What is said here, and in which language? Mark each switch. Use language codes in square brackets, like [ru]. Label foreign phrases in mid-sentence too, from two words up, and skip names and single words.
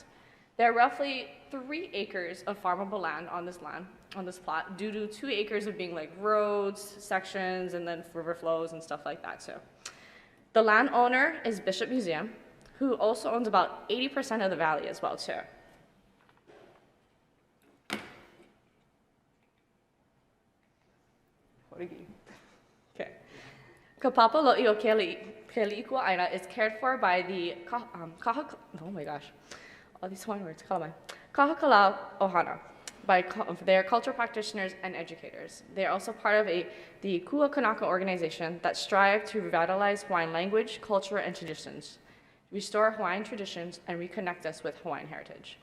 [en] There are roughly 3 acres of farmable land on this plot, due to 2 acres of being like roads, sections, and then river flows and stuff like that too. The landowner is Bishop Museum, who also owns about 80% of the valley as well too. Okay. Kapapa Lo'i o Keali'ikua'aina is cared for by the oh my gosh, all these Hawaiian words, Kahakalau Ohana, by their cultural practitioners and educators. They are also part of the Kua Kanaka organization that strive to revitalize Hawaiian language, culture, and traditions, restore Hawaiian traditions, and reconnect us with Hawaiian heritage.